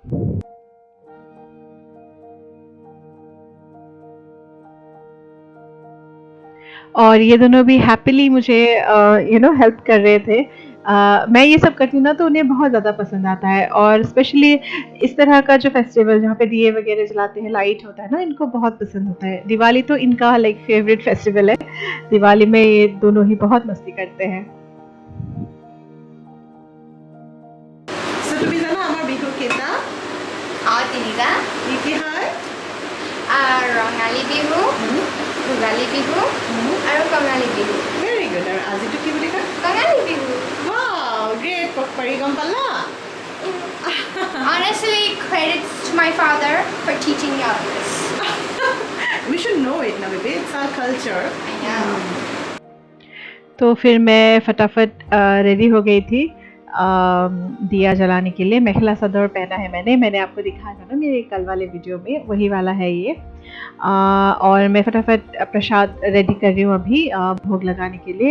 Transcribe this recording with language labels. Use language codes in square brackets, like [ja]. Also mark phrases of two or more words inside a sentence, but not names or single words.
[hi] और ये दोनों भी हैप्पीली मुझे हेल्प कर रहे थे। मैं ये सब करती हूँ ना, तो उन्हें बहुत ज़्यादा पसंद आता है, और स्पेशली इस तरह का जो फेस्टिवल जहाँ पे दिए वगैरह जलाते हैं, लाइट होता है ना, इनको बहुत पसंद होता है। दिवाली तो इनका [en] like favorite festival [hi] है। दिवाली में ये दोनों ही बहुत मस्ती करते हैं। [as] ৰঙালী বিহু, ভোগালী বিহু আৰু কঙালী বিহু। [en] very good. [as] আৰু আজিটো কি বুলি কয়? কঙালী বিহু। [en] Wow, great. [as] পকৰি গম পালা? [en] Honestly, credits to my father for teaching me all this. We should know it now, baby. It's our culture. I know. [hi] तो फिर मैं फटाफट रेडी हो गई थी दिया जलाने के लिए। मेखला सदर पहना है मैंने आपको दिखाया था ना मेरे कल वाले वीडियो में, वही वाला है ये। और मैं फटाफट प्रसाद रेडी कर रही हूँ अभी भोग लगाने के लिए।